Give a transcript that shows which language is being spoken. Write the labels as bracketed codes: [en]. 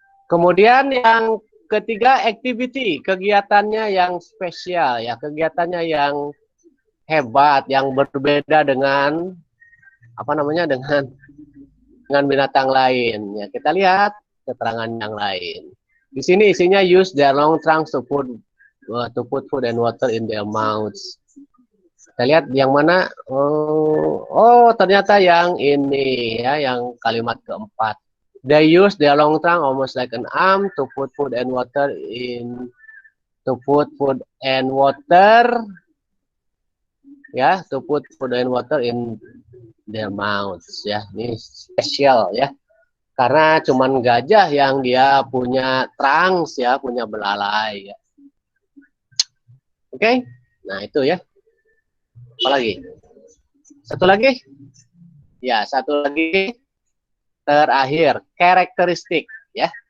[id] Kemudian yang ketiga activity, kegiatannya yang spesial ya, kegiatannya yang hebat, yang berbeda dengan apa namanya dengan binatang lain. Ya, kita lihat keterangan yang lain. Di sini isinya [en] use their long trunks to put food and water in their mouths. [id] Kita lihat yang mana? Oh, ternyata yang ini ya, yang kalimat keempat. [en] They use their long trunk almost like an arm to put food and water ya, to put food and water in their mouths ya. [id] Ini spesial ya. Karena cuman gajah yang dia punya trunks ya, punya belalai ya. Oke. Nah, itu ya. Apa lagi? Satu lagi? Ya, satu lagi terakhir, karakteristik ya.